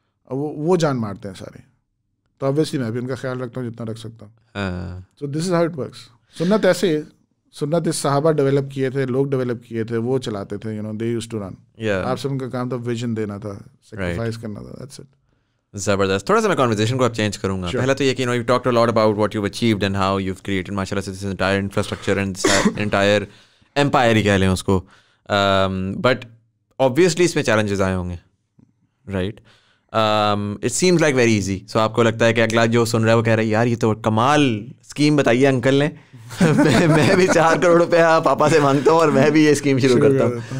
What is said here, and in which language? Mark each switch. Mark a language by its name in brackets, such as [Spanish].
[Urdu] وہ جان مارتے ہیں سارے. تو obviously میں بھی ان کا خیال رکھتا ہوں جتنا رکھ سکتا ہوں. [English] So this is how it works. [Urdu] سنت ایسے, سنت صحابہ ڈیولپ کیے تھے, لوگ ڈیولپ کیے تھے, وہ چلاتے تھے, they used to run. آپ سب ان کا کام تھا ویژن دینا تھا, سیکریفائس کرنا تھا. That's it. زبردست. تھوڑا سا میں کنورسیشن کو اب چینج کروں گا. [English] پہلا تو یہ کہ you talked a lot about what you've achieved and how you've created ماشاءاللہ this entire infrastructure and entire empire ہی کہہ لیں اس کو. [Urdu] But obviously اس میں challenges آئے ہوں گے, right? [English] It seems like very easy. [Urdu] So آپ کو لگتا ہے کہ اگلا جو سن رہا ہے وہ کہہ رہا ہے یار یہ تو کمال اسکیم بتائیے انکل نے, میں بھی 4 کروڑ روپیہ پاپا سے مانگتا ہوں اور میں بھی یہ اسکیم شروع کرتا ہوں.